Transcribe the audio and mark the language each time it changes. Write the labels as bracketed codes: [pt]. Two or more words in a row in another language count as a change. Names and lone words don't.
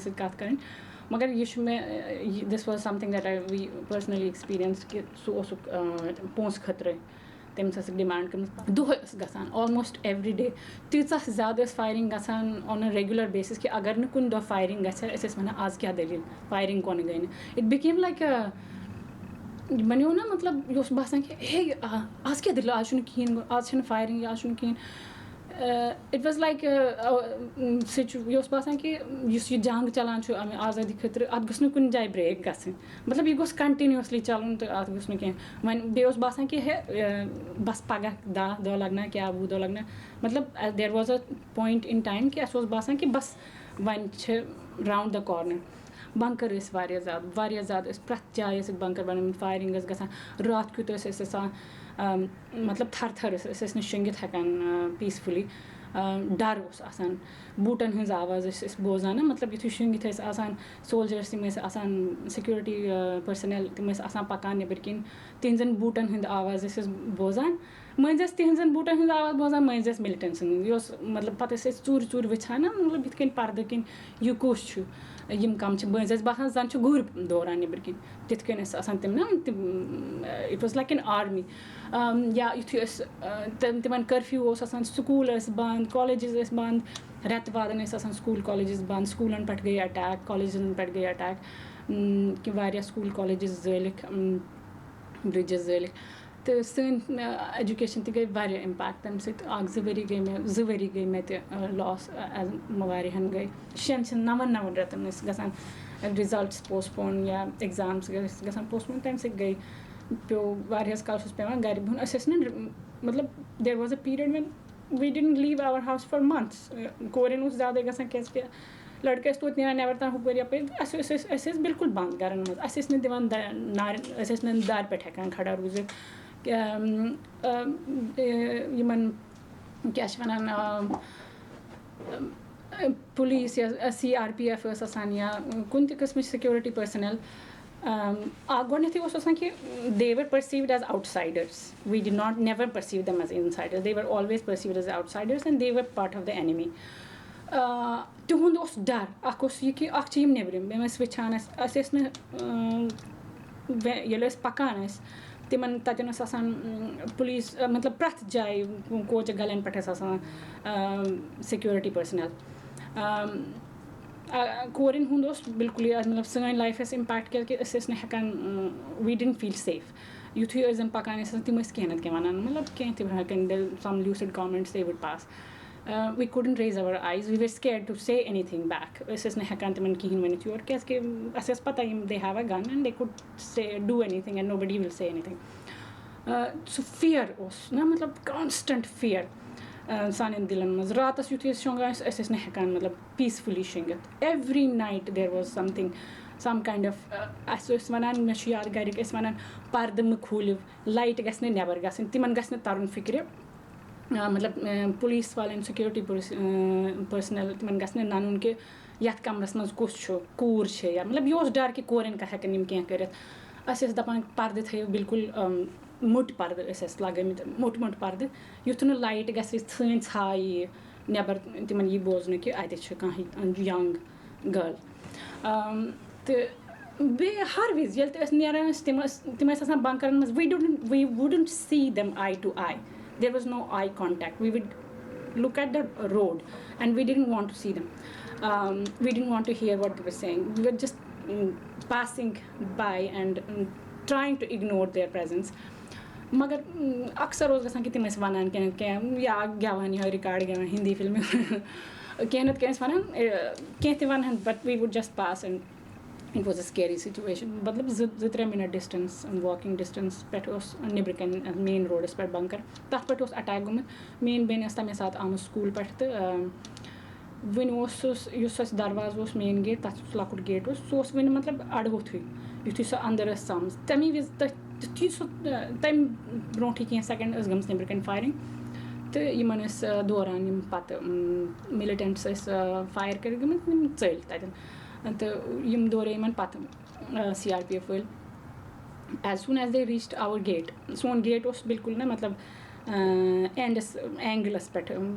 [ks] سۭتۍ کَتھ کَرٕنۍ مگر یہِ چھُ مےٚ [en] this was something that I've personally experienced [ks] کہِ سُہ اوسُکھ پونٛسہٕ خٲطرٕ تٔمِس ٲسٕکھ ڈِمانٛڈ کٔرمٕژ دۄہَے ٲس گژھان [en] almost every day [ks] تیٖژاہ زیادٕ ٲس فایرِنٛگ گژھان [en] on a regular basis [ks] کہِ اگر نہٕ کُنہِ دۄہ فایرِنٛگ گژھِ ہا أسۍ ٲسۍ وَنان آز کیٛاہ دٔلیٖل فایرِنٛگ کونہٕ گٔے نہٕ [en] it became like [ks] بَنیو نا مطلب یہِ اوس باسان کہِ ہے آز کیٛاہ دٔلیٖل آز چھُنہٕ کِہیٖنۍ گوٚو آز چھَنہٕ فایرِنٛگ آز چھُنہٕ کِہیٖنۍ [en] it was like [ks] یہِ اوس باسان کہِ یُس یہِ جنٛگ چَلان چھُ اَمہِ آزٲدی خٲطرٕ اَتھ گوٚژھ نہٕ کُنہِ جایہِ برٛیک گژھٕنۍ مطلب یہِ گوٚژھ کَنٹِنیوٗسلی چَلُن تہٕ اَتھ گوٚژھ نہٕ کینٛہہ وۄنۍ بیٚیہِ اوس باسان کہِ ہے بَس پَگاہ 10 دۄہ لَگنا کیٛاہ 20 دۄہ لَگنا مطلب [en] there was a point in time [ks] کہِ اَسہِ اوس باسان کہِ بَس وۄنۍ چھِ [en] round the corner [ks] بَنکَر ٲسۍ واریاہ زیادٕ ٲسۍ پرٛٮ۪تھ جایہِ ٲسِکھ بَنکَر بَنٲومٕتۍ فایرِنٛگ ٲس گژھان راتھ کیُتھ ٲسۍ أسۍ آسان مطلب تھَرٕ تھَرٕ أسۍ ٲسۍ نہٕ شۄنٛگِتھ ہٮ۪کان پیٖسفُلی ڈَر اوس آسان بوٗٹَن ہٕنٛز آواز ٲسۍ أسۍ بوزان نا مطلب یُتھُے شۄنٛگِتھ ٲسۍ آسان سولجٲرٕس یِم ٲسۍ آسان سِکیورٹی پٔرسَنَل تِم ٲسۍ آسان پَکان نیٚبٕرۍ کِنۍ تِہنٛزَن بوٗٹَن ہٕنٛدۍ آواز ٲسۍ أسۍ بوزان مٔنٛزۍ ٲسۍ تِہنٛزَن بوٗٹَن ہٕنٛز آواز بوزان مٔنٛزۍ ٲسۍ مِلٹَنٛٹ سٕنٛز یہِ اوس مطلب پَتہٕ ٲسۍ أسۍ ژوٗرِ ژوٗرِ وٕچھان نا مطلب یِتھ کٔنۍ پَردٕ کِنۍ یہِ کُس چھُ یِم کَم چھِ مٔنٛزۍ ٲسۍ باسان زَن چھِ گُرۍ دوران نیٚبٕرۍ کِنۍ تِتھ کٔنۍ ٲسۍ آسان تِم نا تِم [en] it was like in army [ks] یا یُتھُے أسۍ تِمَن کٔرفیوٗ اوس آسان سکوٗل ٲسۍ بنٛد کالیجِز ٲسۍ بنٛد رٮ۪تہٕ وادَن ٲسۍ آسان سکوٗل کالیجِز بنٛد سکوٗلَن پٮ۪ٹھ گٔے اَٹیک کالیجَن پٮ۪ٹھ گٔے اَٹیک کہِ واریاہ سکوٗل کالیجِز زٲلِکھ بِرٛجِز زٲلِکھ تہٕ سٲنۍ ایجوکیشَن تہِ گٔے واریاہ اِمپیکٹ تَمہِ سۭتۍ 2 ؤری گٔے مےٚ تہِ لاس واریاہَن گٔے 6 9 رٮ۪تَن ٲسۍ گژھان رِزَلٹٕس پوسٹپون یا ایٚگزامٕز ٲسۍ گژھان پوسٹپون تَمہِ سۭتۍ گٔے پیوٚو واریاہَس کالَس اوس پٮ۪وان گَرِ بِہُن أسۍ ٲسۍ نہٕ مطلب [en] there was a period when we didn't leave our house for months [ks] کورٮ۪ن اوس زیادَے گژھان کیٛازِکہِ لٔڑکہٕ ٲسۍ توتہِ نیران نٮ۪بر تام ہُپٲرۍ یَپٲرۍ أسۍ ٲسۍ بِلکُل بنٛد گَرَن منٛز اَسہِ ٲسۍ نہٕ دِوان أسۍ ٲسۍ نہٕ دارِ پٮ۪ٹھ ہٮ۪کان کھڑا روٗزِتھ یِمَن کیٛاہ چھِ وَنان پُلیٖس یا CRPF ٲس آسان یا کُنہِ تہِ قٕسمٕچ [en] security personnel [ks] اَکھ گۄڈنٮ۪تھٕے اوس آسان کہِ دے [en] were perceived as outsiders we did not never perceive them as insiders they were always perceived as outsiders and they were part of the enemy [ks] تِہُنٛد اوس ڈَر اَکھ اوس یہِ کہِ اَکھ چھِ یِم نیٚبرِم یِم ٲسۍ وٕچھان أسۍ ٲسۍ نہٕ ییٚلہِ أسۍ پَکان ٲسۍ تِمَن تَتٮ۪ن اوس آسان پُلیٖس مطلب پرٛٮ۪تھ جایہِ کوچہِ گَلٮ۪ن پٮ۪ٹھ ٲسۍ آسان [en] security personnel [ks] کورٮ۪ن ہُنٛد اوس بِلکُلٕے مطلب سٲنۍ لایف ٲس اِمپیکٹ کیٛازِکہِ أسۍ ٲسۍ نہٕ ہٮ۪کان [en] we didn't feel safe [ks] یُتھُے أسۍ زَن پَکان ٲسۍ آسان تِم ٲسۍ کینٛہہ نَتہٕ کینٛہہ وَنان مطلب کینٛہہ تہِ ہٮ۪کان [en] some lewd comments they would pass we couldn't raise our eyes we were scared to say anything back [ks] أسۍ ٲسۍ نہٕ ہٮ۪کان تِمَن کِہیٖنۍ ؤنِتھ یورٕ کیٛازِکہِ اَسہِ ٲس پَتہ یِم [en] they have a gun and they could say do anything and nobody will say anything [ks] سُہ فِیر اوس نہ مطلب [en] constant fear [ks] سانٮ۪ن دِلَن منٛز راتَس یُتھُے أسۍ شۄنٛگان ٲسۍ أسۍ ٲسۍ نہٕ ہٮ۪کان مطلب پیٖسفُلی شۄنٛگِتھ [en] every night there was something some kind of [ks] اَسہِ ٲسۍ وَنان مےٚ چھُ یاد گَرِکۍ ٲسۍ وَنان پَردٕ مہٕ کھوٗلِو لایٹ گژھِ نہٕ نٮ۪بَر گژھٕنۍ تِمَن گژھِ نہٕ تَرُن فِکرِ مطلب پُلیٖس والٮ۪ن سِکیورٹی پٔرسنَل تِمَن گژھِ نہٕ نَنُن کہِ یَتھ کَمرَس منٛز کُس چھُ کوٗر چھِ یا مطلب یہِ اوس ڈَر کہِ کورٮ۪ن ہٮ۪کَن یِم کینٛہہ کٔرِتھ أسۍ ٲسۍ دَپان پَردٕ تھٲیِو بِلکُل موٚٹۍ پَردٕ ٲسۍ اَسہِ لگٲمٕتۍ موٚٹ پَردٕ یُتھ نہٕ لایٹ گژھِ سٲنۍ ژھاے یی نٮ۪بَر تِمَن یی بوزنہٕ کہِ اَتہِ چھِ کانٛہہ [en] young girl [ks] تہٕ بیٚیہِ ہر وِزِ ییٚلہِ تہِ أسۍ نیران ٲسۍ تِم ٲسۍ آسان بنکرَن منٛز [en] we wouldn't see them eye to eye there was no eye contact we would look at the road and we didn't want to see them we didn't want to hear what they were saying we were just passing by and trying to ignore their presence [ks] مگر اَکثر اوس گژھان کہِ تِم ٲسۍ وَنان کینٛہہ یا گٮ۪وان یِہوے رِکاڈ گٮ۪وان ہِندی فِلمہِ کینٛہہ نَتہٕ کینٛہہ ٲسۍ وَنان کینٛہہ تہِ وَنہن [en] but we would just pass and it was a scary situation [ks] مطلب 2-3 مِنَٹ [en] distance walking distance [ks] پٮ۪ٹھ اوس نیٚبرٕ کَنۍ مین روڈَس پٮ۪ٹھ بنکَر تَتھ پٮ۪ٹھ اوس اَٹیک گوٚمُت میٛٲنۍ بیٚنہِ ٲس تَمے ساتہٕ آمٕژ سکوٗل پٮ۪ٹھ تہٕ وٕنہِ اوس سُہ یُس اَسہِ دروازٕ اوس [en] main gate [ks] تَتھ یُس لۄکُٹ گیٹ اوس سُہ اوس وٕنہِ مطلب اَڑٕووٚتھُے یُتھُے سۄ اَندَر ٲس ژامٕژ تَمی وِزِ تِتھُے سُہ تَمہِ برونٛٹھٕے کینٛہہ سٮ۪کَنٛڈ ٲس گٔمٕژ نیٚبرٕ کَنۍ فایرِنٛگ تہٕ یِمَن ٲسۍ دوران یِم پَتہٕ مِلِٹَنٛٹٕس ٲسۍ فایر کٔرِتھ گٔمٕتۍ یِم ژٔلۍ تَتٮ۪ن تہٕ یِم دورے یِمَن پَتہٕ سی آر پی ایف وٲلۍ [en] as soon as they reached our gate [ks] سون گیٹ اوس بِلکُل نہ مطلب اینڈَس اینٛگلَس پٮ۪ٹھ